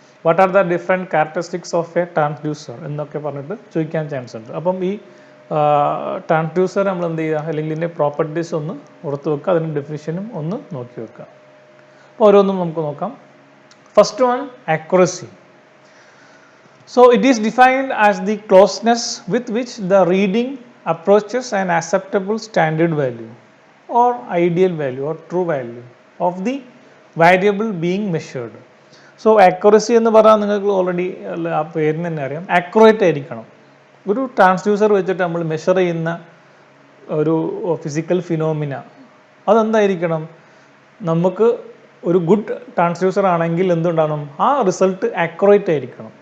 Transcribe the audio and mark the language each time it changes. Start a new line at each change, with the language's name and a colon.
English: what are the different characteristics of a transducer
Malayalam: എന്നൊക്കെ പറഞ്ഞിട്ട് ചോദിക്കാൻ ചാൻസ് ഉണ്ട്. അപ്പം ഈ ട്രാൻസ്ഡ്യൂസർ നമ്മൾ എന്ത് ചെയ്യുക, അല്ലെങ്കിൽ ഇതിൻ്റെ പ്രോപ്പർട്ടീസ് ഒന്ന് ഓർത്ത് വെക്കുക, അതിൻ്റെ ഡെഫിനിഷനും ഒന്ന് നോക്കി വെക്കുക. അപ്പോൾ ഓരോന്നും നമുക്ക് നോക്കാം. First one, accuracy.
English: So it is defined as the closeness with which the reading approaches an acceptable standard value or ideal value or true value of the variable being measured.
Malayalam: So accuracy എന്ന് പറഞ്ഞാൽ നിങ്ങൾക്ക് already ആ പേരിന് തന്നെ അറിയാം, accurate ആയിരിക്കണം. ഒരു transducer വെച്ചിട്ട് നമ്മൾ മെഷർ ചെയ്യുന്ന ഒരു ഫിസിക്കൽ ഫിനോമിന അതെന്തായിരിക്കണം, നമുക്ക് ഒരു ഗുഡ് ട്രാൻസ്ഡ്യൂസർ ആണെങ്കിൽ എന്തുണ്ടാകണം, ആ റിസൾട്ട് ആക്യുറേറ്റ് ആയിരിക്കണം.